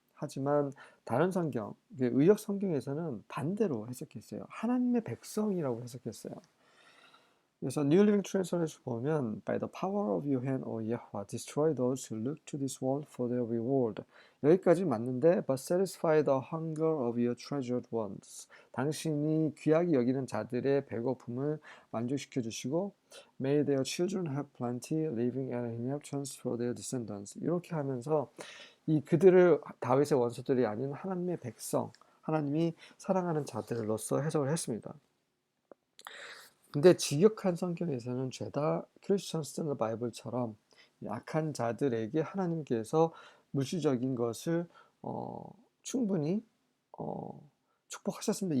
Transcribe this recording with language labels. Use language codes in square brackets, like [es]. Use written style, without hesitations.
[ko] 하지만 다른 성경, 의역 성경에서는 반대로 해석했어요. 하나님의 백성이라고 해석했어요. 그래서 New Living Translation 보면 [en] By the power of your hand, O Yahweh, destroy those who look to this world for their reward. [ko] 여기까지 맞는데 [en] But satisfy the hunger of your treasured ones. [ko] 당신이 귀하게 여기는 자들의 배고픔을 만족시켜 주시고 [en] May their children have plenty, leaving an inheritance for their descendants. [ko] 이렇게 하면서 그들을 다윗의 원수들이 아닌 하나님의 백성, 하나님이 사랑하는 자들로서 해석을 했습니다. 근데 직역한 성경에서는 죄다 크리스천 스탠더 바이블처럼 악한 자들에게 하나님께서 물질적인 것을 충분히 축복하셨습니다.